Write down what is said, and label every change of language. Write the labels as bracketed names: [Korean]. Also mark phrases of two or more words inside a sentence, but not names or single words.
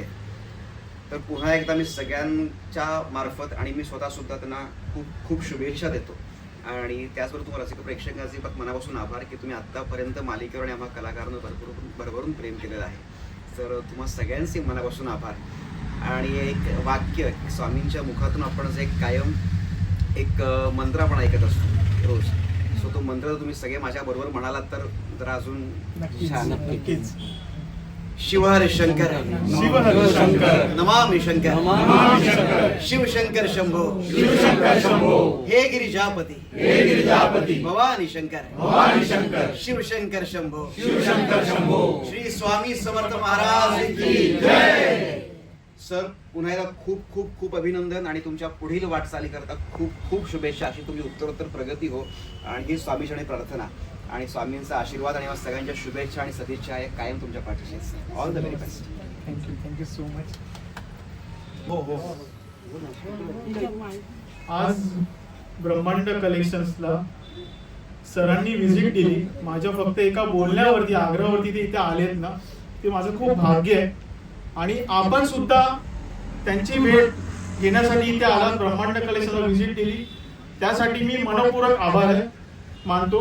[Marathi] तर पुन्हा एकदा मी सगळ्यांच्या मार्फत आणि मी स्वतः सुद्धा त्यांना खूप खूप शुभेच्छा देतो आणि त्याचबरोबर तुम्हाला रसिक प्रेक्षकांचे पण मनापासून आभार की तुम्ही आत्तापर्यंत मालिकेवर आणि आम्हा कलाकारांना भरभरून प्रेम केलेलं आहे. तर तुम्हा सगळ्यांचे मनापासून आभार. आणि एक वाक्य स्वामींच्या मुखातून आपण जे कायम एक मंत्र आपण ऐकत असतो रोज, सो तो मंत्र तुम्ही सगळे माझ्याबरोबर म्हणालात तर जरा अजून छान. नक्कीच. [Sanskrit] शिव हर शंकर, शिव हर शंकर, नमामि शंकर, नमामि शंकर, शिव शंकर शंभो, शिव शंकर शंभो, हे गिरिजापती, हे गिरिजापती, भवानी शंकर, भवानी शंकर, शिव शंकर शंभो, शिव शंकर शंभो. [Marathi] श्री स्वामी समर्थ महाराज की जय. सर पुन्हा एकदा खूप खूप खूप अभिनंदन आणि तुमच्या पुढील वाटचाली करता खूप खूप शुभेच्छा. अशी तुमची उत्तरोत्तर प्रगती हो आणि ही स्वामीचरणी प्रार्थना आणि स्वामींचा आशीर्वाद आणि सगळ्यांच्या शुभेच्छा आणि सदिच्छा आहे कायम तुमच्या पाठीशी. [English] All the very best. Thank you so much. [Marathi] हो. आज ब्रह्मांड कलेक्शन्सला सरांनी व्हिजिट दिली. माझ्या फक्त एका बोलण्यावरती आग्रहावरती ते इथे आलेत ना, ते माझं खूप भाग्य आहे. आणि आपण सुद्धा त्यांची भेट घेण्यासाठी इथे आलात, ब्रह्मांड कलेक्शनला व्हिजिट दिली, त्यासाठी मी मनपूर्वक आभार मानतो.